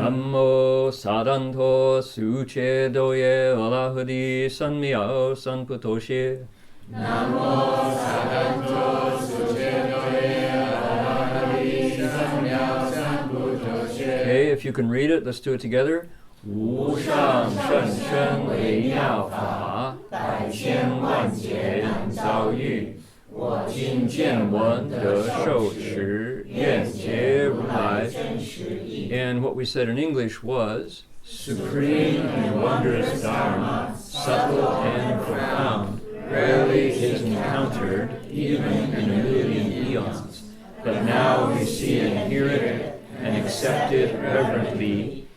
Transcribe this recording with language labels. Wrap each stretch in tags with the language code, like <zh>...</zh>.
<sa>Namo saranto suche doye alahadi sanmiao sanputoshi. Namo saranto suche doye alahadi sanmiao sanputoshi.</sa> <en>Okay, if you can read it, let's do it together.</en> <zh>无上甚深微妙法，百千万劫难遭遇。我今见闻得受持，愿解如来真实义。</zh> <en>And what we said in English was, supreme and wondrous Dharma, subtle and profound, rarely is encountered even in a million eons. But now we see and hear it and accept it reverently.</en>